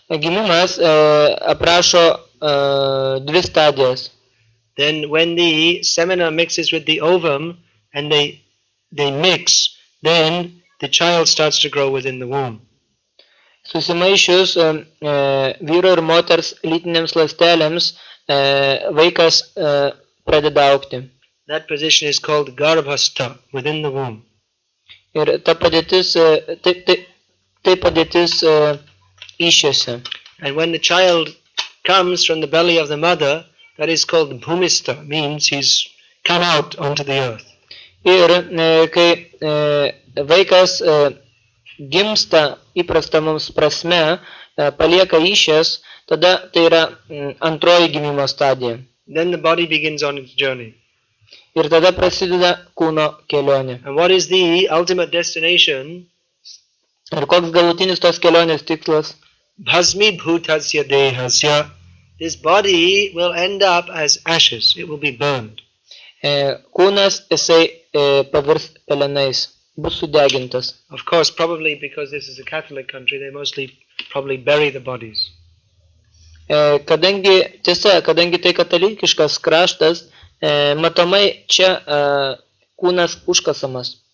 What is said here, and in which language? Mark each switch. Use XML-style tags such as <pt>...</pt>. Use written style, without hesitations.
<lt>Gimimas aprašo 2 stadijas.</lt> <en>Then when the semina mixes with the ovum and they mix, then the child starts to grow within the womb.</en> <lt>Susimaišius vyro ir moters lytinėms ląstelėms vaikas pradeda augti.</lt> <en>That position is called garbhastha, within the womb.</en> <lt>Ir ta padėtis, tai padėtis įsčiose.</lt> <en>And when the child comes from the belly of the mother, that is called bhumistha, means he's come out onto the earth.</en> <lt>Ir kai vaikas gimsta įprasta mums prasme, palieka įsčias, tada tai yra antroji gimimo stadija.</lt> <en>Then the body begins on its journey.</en> <lt>Ir tada prasideda kūno kelionė.</lt> <en>And what is the ultimate destination?</en> <lt>Ir koks galutinis tos kelionės tikslas?</lt> <sa>Bhasmi bhutasya dehasya.</sa> <en>This body will end up as ashes. It will be burned.</en> <lt>Kūnas jisai pavirs pelenais, bus sudegintas.</lt> <en>Of course, probably because this is a Catholic country, they mostly probably bury the bodies.</en> <lt>Kadangi tai katalikiškas kraštas, matomai čia kūnas užkasamas.</lt>